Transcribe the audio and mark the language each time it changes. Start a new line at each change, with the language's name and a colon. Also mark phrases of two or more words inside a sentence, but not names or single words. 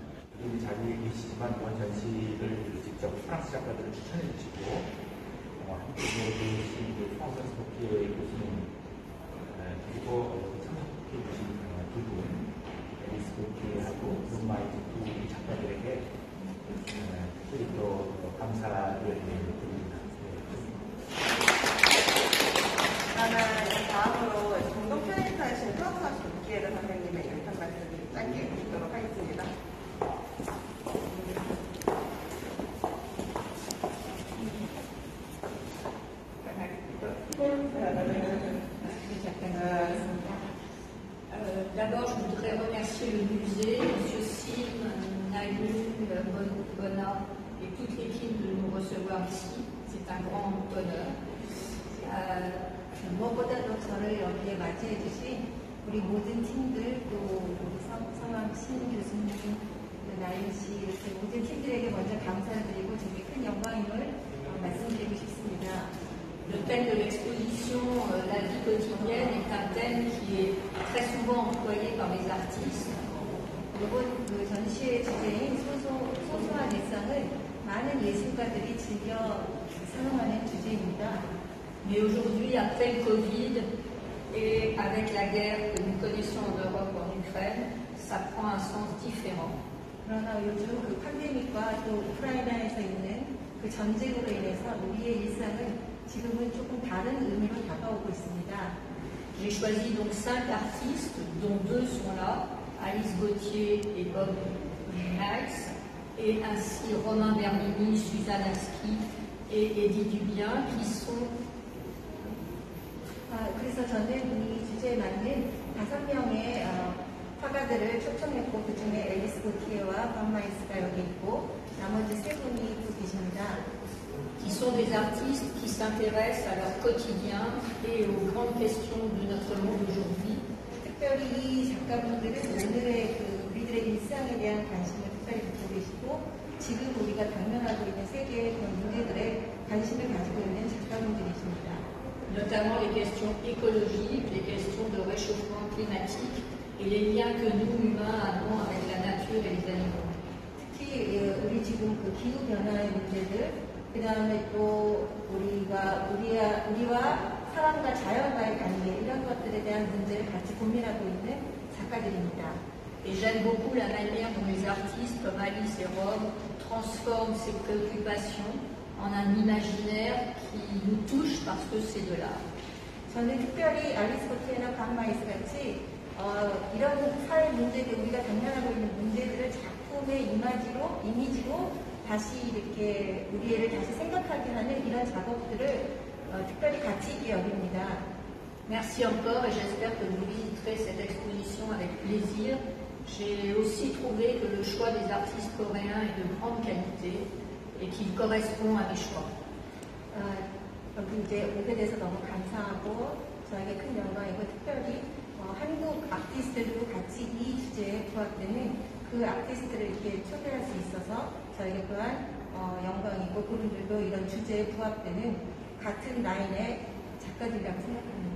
Korean: 이 자리에 계시지만 이번 전시를 직접 프랑스 작가들을 추천해 주시고 함께 계신 프랑스 도끼의 교수님, 그리고 참석해 주신 두 분, 에리스 도끼하고 룸마이트 두 작가들에게 특별히 또 감사를 드립니다. 다음으로 공동 편집하신 프랑스 도끼의 선생님의 인상 말씀을 짧게 드리도록 하겠습니다.
French: D'abord, je voudrais remercier le musée, M. Sim, Naïm, Bonnat et toute l'équipe de nous recevoir ici. C'est un grand honneur.
Korean: 무엇보다도 저를 여기에 맞이해 주신 우리 모든 팀들, 또 우리 성함 신 교수님, 나인 씨, 이렇게 모든 팀들에게 먼저 감사드리고 정말 큰 영광임을 말씀드리고 싶습니다.
French: Le thème de l'exposition, la vie quotidienne, est un thème qui est très souvent employé par les artistes.
Korean: 이번 그 전시의 주제인 소소한 일상을 많은 예술가들이 즐겨 사용하는 주제입니다.
French: Mais aujourd'hui, après le Covid et avec la guerre que nous connaissons en Europe, en Ukraine, ça prend un sens différent.
Korean: 그러나 요즘 그 팬데믹과 또 우크라이나에서 있는 그 전쟁으로 인해서 우리의 일상은 지금은 조금 다른 의미로 다가오고 있습니다.
French: J'ai choisi donc 5 artistes, dont 2 sont là, Alice Gauthier et Bob Nice, et ainsi Romain Bernini, Suzanne Aski et Eddie Dubien, qui sont
Korean: 그래서 저는 이 주제에 맞는 5명의 화가들을 초청했고 그 중에 앨리스 고티에와 밥 마이스가 여기 있고 나머지 3분이 또 계십니다.
French: qui sont des artistes qui s'intéressent à leur quotidien et aux grandes questions de notre monde aujourd'hui.
Korean: 특별히 이 작가분들은 오늘의 우리들의 일상에 대한 관심을 특별히 갖고 계시고 지금 우리가 당면하고 있는 세계의 그런 문제들에 관심을 가지고 있는 작가분들이십니다.
French: Notamment les questions écologiques, les questions de réchauffement climatique et les liens que nous, humains, avons avec la nature et les animaux.
Korean: 특히 우리 지금 그 기후 변화의 문제들, 그 다음에 또 우리와 사람과 자연과의 관계 이런 것들에 대한 문제를 같이 고민하고 있는 작가들입니다.
French: Et j'aime beaucoup la manière dont les artistes comme Alice et Rob transforment ces préoccupations en un imaginaire qui nous touche parce que c'est de l'art.
Korean: 저는 특별히 알리스 고티에나 박 마이스 같이 이런 사회 문제들, 우리가 당면하고 있는 문제들을 작품의 이미지로 다시 이렇게 우리를 다시 생각하게 하는 이런 작업들을 특별히 가치 있게 여깁니다.
French: Merci encore et j'espère que vous visiterez cette exposition avec plaisir. J'ai aussi trouvé que le choix des artistes coréens est de grande qualité et qu'il correspond à mes choix.
Korean: 여기 이제 오게 돼서 너무 감사하고 저에게 큰 영광이고 특별히 한국 아티스트들도 같이 이 주제에 부합되는 그 아티스트를 이렇게 초대할 수 있어서 저에게 또한 영광이고 그분들도 이런 주제에 부합되는 같은 라인의 작가들이라고 생각합니다.